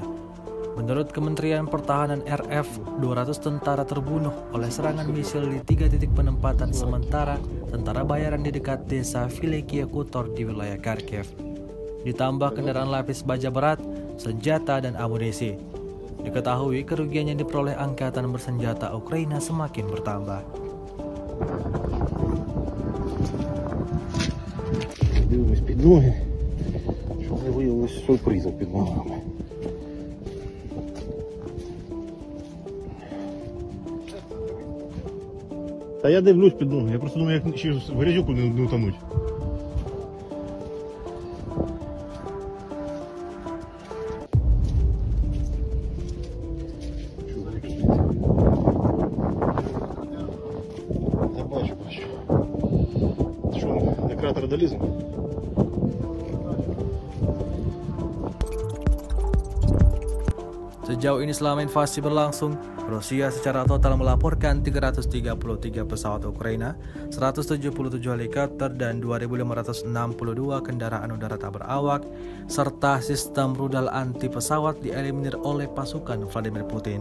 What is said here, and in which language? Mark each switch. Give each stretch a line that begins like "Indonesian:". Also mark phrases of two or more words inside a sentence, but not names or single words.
Indonesian: Menurut Kementerian Pertahanan RF, 200 tentara terbunuh oleh serangan misil di 3 titik penempatan sementara tentara bayaran di dekat desa Vilekia Kutor di wilayah Kharkiv. Ditambah kendaraan lapis baja berat, senjata, dan amunisi. Diketahui kerugian yang diperoleh angkatan bersenjata Ukraina semakin bertambah.
Ukrainian: Дивимось під ноги, щоб не виявилось сюрпризом під ногами. Та я дивлюсь під ноги, я просто думаю, як ще в грязюку не утонуть. Я бачу. Що, на кратер доліземо?
Indonesian: Sejauh ini selama invasi berlangsung, Rusia secara total melaporkan 333 pesawat Ukraina, 177 helikopter, dan 2.562 kendaraan udara tak berawak, serta sistem rudal anti pesawat dieliminir oleh pasukan Vladimir Putin.